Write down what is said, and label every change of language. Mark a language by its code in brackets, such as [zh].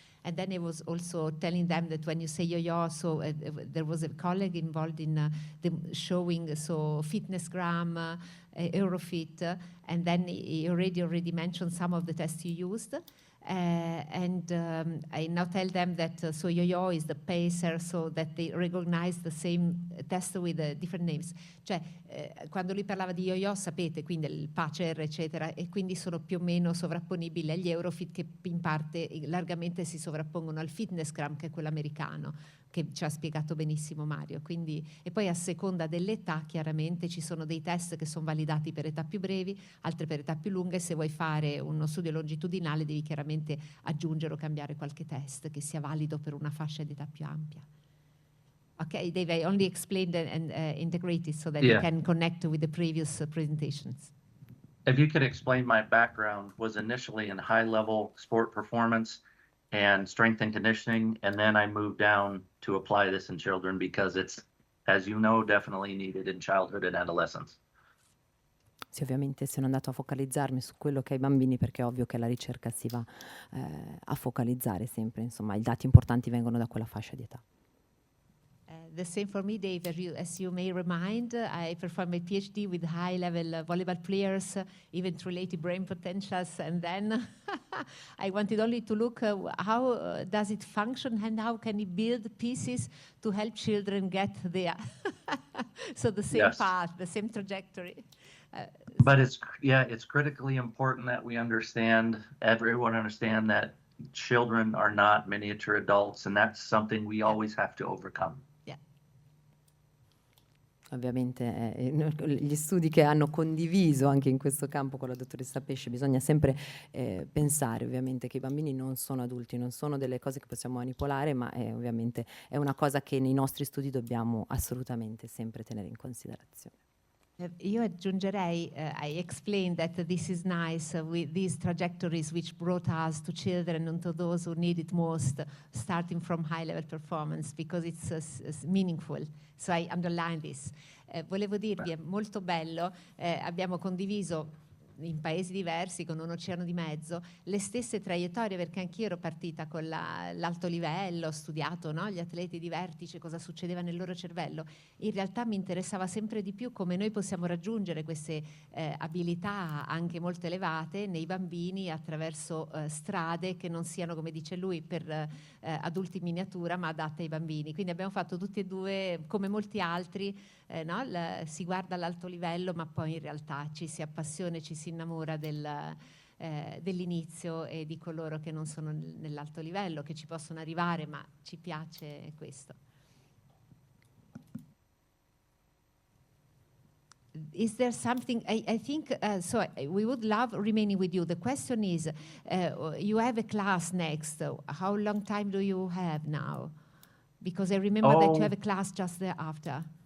[en] And then I was also telling them that when you say yo-yo, so there was a colleague involved in showing fitnessgram, Eurofit, and then he already mentioned some of the tests you used. I now tell them that yo-yo is the pacer, so that they recognize the same test with different names. [it] Cioè, quando lui parlava di yo-yo, sapete, quindi il pacer, eccetera, e quindi sono più o meno sovrapponibili agli Eurofit, che in parte largamente si sovrappongono al fitnessgram, che è quello americano, che ci ha spiegato benissimo Mario. Quindi, e poi a seconda dell'età, chiaramente, ci sono dei test che sono validati per età più brevi, altri per età più lunghe. Se vuoi fare uno studio longitudinale devi chiaramente aggiungere o cambiare qualche test che sia valido per una fascia di età più ampia. [en] Okay, Dave, I only explained and integrated so that you can connect with the previous presentations. If you could explain, my background was initially in high-level sport performance and strength and conditioning, and then I moved down to apply this in children because it's, as you know, definitely needed in childhood and adolescence. [it] Sì, ovviamente sono andato a focalizzarmi su quello che è i bambini, perché è ovvio che la ricerca si va a focalizzare sempre, insomma, i dati importanti vengono da quella fascia di età. [en] The same for me, Dave. As you may remind, I performed my PhD with high-level volleyball players, even related brain potentials, and then I wanted only to look how does it function and how can it build pieces to help children get there. So the same path, the same trajectory. But it's critically important that we understand, everyone understand that children are not miniature adults, and that's something we always have to overcome. [it] Ovviamente gli studi che hanno condiviso anche in questo campo con la dottoressa Pesce, bisogna sempre pensare ovviamente che i bambini non sono adulti, non sono delle cose che possiamo manipolare, ma ovviamente è una cosa che nei nostri studi dobbiamo assolutamente sempre tenere in considerazione. Io aggiungerei, [en] I explained that this is nice with these trajectories which brought us to children and to those who need it most, starting from high-level performance, because it's meaningful. So I underline this. [it] Volevo dirvi, è molto bello, abbiamo condiviso in paesi diversi, con un oceano di mezzo, le stesse traiettorie, perché anch'io ero partita con l'alto livello, ho studiato, no, gli atleti di vertice, cosa succedeva nel loro cervello. In realtà mi interessava sempre di più come noi possiamo raggiungere queste abilità anche molto elevate nei bambini attraverso strade che non siano, come dice lui, per adulti in miniatura, ma adatte ai bambini. Quindi abbiamo fatto tutti e due, come molti altri, no? Si guarda all'alto livello, ma poi in realtà ci si appassiona e ci si innamora dell'inizio e di coloro che non sono nell'alto livello, che ci possono arrivare, ma ci piace questo. [en] Is there something, I think, so we would love remaining with you. The question is, you have a class next. How long time do you have now? Because I remember that you have a class just thereafter.